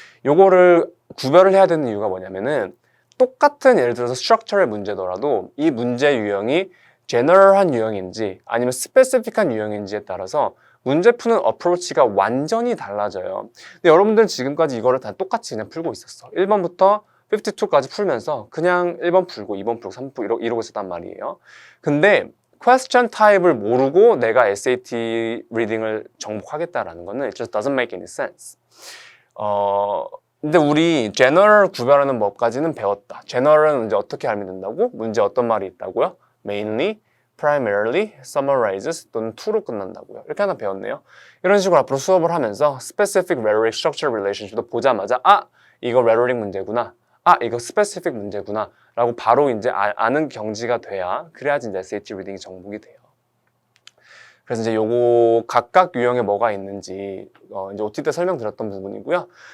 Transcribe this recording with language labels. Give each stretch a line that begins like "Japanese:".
Korean: 요거를 구별을 해야 되는 이유가 뭐냐면은 똑같은 예를 들어서 스트럭처럴 문제더라도 이 문제 유형이 제너럴한 유형인지 아니면 스페시픽한 유형인지에 따라서 문제 푸는 어프로치가 완전히 달라져요. 근데 여러분들은 지금까지 이거를 다 똑같이 그냥 풀고 있었어. 1번부터 52까지 풀면서 그냥 1번 풀고 2번 풀고 3번 풀고 이러고 있었단 말이에요. 근데 question type을 모르고 내가 SAT 리딩을 정복하겠다라는 거는
English: it just doesn't make any sense.
Korean: 근데 우리 general 구별하는 법까지는 배웠다. general은 이제 어떻게 알면 된다고? 문제 어떤 말이 있다고요? mainly, primarily, summarizes 또는 to로 끝난다고요. 이렇게 하나 배웠네요. 이런 식으로 앞으로 수업을 하면서 specific rhetoric structure relationship도 보자마자 이거 rhetoric 문제구나. 이거 specific 문제구나. 라고 바로 이제 아는 경지가 돼야 그래야지 이제 SAT 리딩이 정복이 돼요. 그래서 이제 요거 각각 유형에 뭐가 있는지 이제 OT 때 설명드렸던 부분이고요.